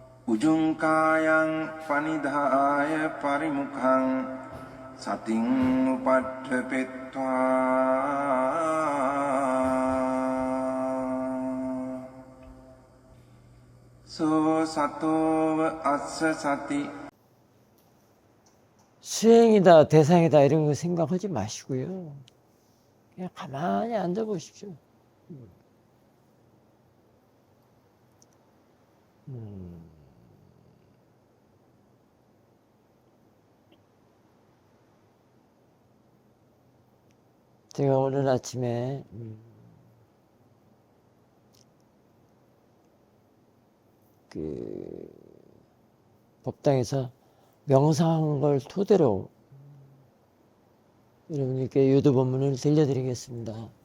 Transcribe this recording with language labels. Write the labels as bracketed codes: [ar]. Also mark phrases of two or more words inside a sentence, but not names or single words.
[pi] උජුංකායං පනිදාය පරිමුඛං සතින් උපට්ඨපෙත්වා සෝ සතෝව අස්ස සති. [ko] 수행이다, 대상이다 이런 거 생각하지 마시고요. 그냥 가만히 앉아 보십시오. 제가 오늘 아침에 그 법당에서 명상한 걸 토대로 여러분께 유도 본문을 들려드리겠습니다.